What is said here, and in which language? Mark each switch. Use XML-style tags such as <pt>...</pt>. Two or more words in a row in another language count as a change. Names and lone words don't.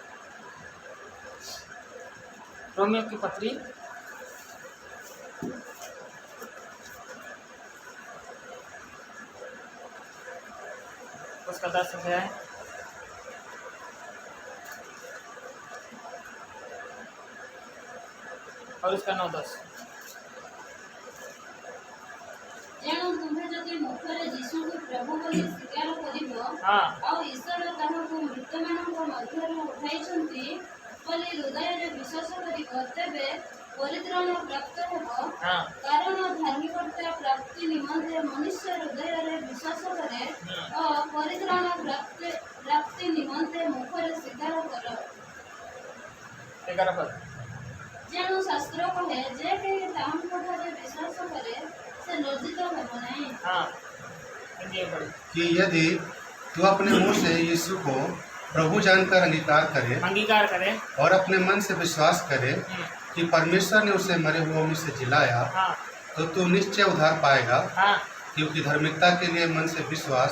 <hi>रोमियो की पत्री उसका 10 अध्याय और उसका 9-10।</hi> <or>ତେଣୁ ତୁମେ ଯଦି ମୁଖରେ ଯୀଶୁଙ୍କୁ ପ୍ରଭୁ ବୋଲି ସ୍ୱୀକାର କରିବ ଆଉ ଈଶ୍ୱର ତାହାକୁ ମୃତମାନଙ୍କ ମଧ୍ୟରୁ ଉଠାଇଛନ୍ତି ବୋଲି ହୃଦୟରେ ବିଶ୍ୱାସ କରିବ, ତେବେ ପରିତ୍ରାଣ ପ୍ରାପ୍ତ ହେବ। କାରଣ ଧାର୍ମିକତା ପ୍ରାପ୍ତି ନିମନ୍ତେ ମନୁଷ୍ୟ ହୃଦୟରେ ବିଶ୍ୱାସ କରେ ଓ ପରିତ୍ରାଣ ପ୍ରାପ୍ତି ନିମନ୍ତେ ମୁଖରେ ସ୍ୱୀକାର କର। ତେଣୁ ଶାସ୍ତ୍ର କହେ ଯେ କେହି ତାହାଙ୍କଠାରେ ବିଶ୍ୱାସ କରେ ସେ ଲଜ୍ଜିତ ହେବ ନାହିଁ।</or> <hi>कि यदि तू अपने मुंह से यीशु को प्रभु जानकर अंगीकार करे और अपने मन से विश्वास करे कि परमेश्वर ने उसे मरे हुओं में से जिलाया, हाँ, तो तू निश्चय उद्धार पाएगा। हाँ, क्योंकि धार्मिकता के लिए मन से विश्वास</hi>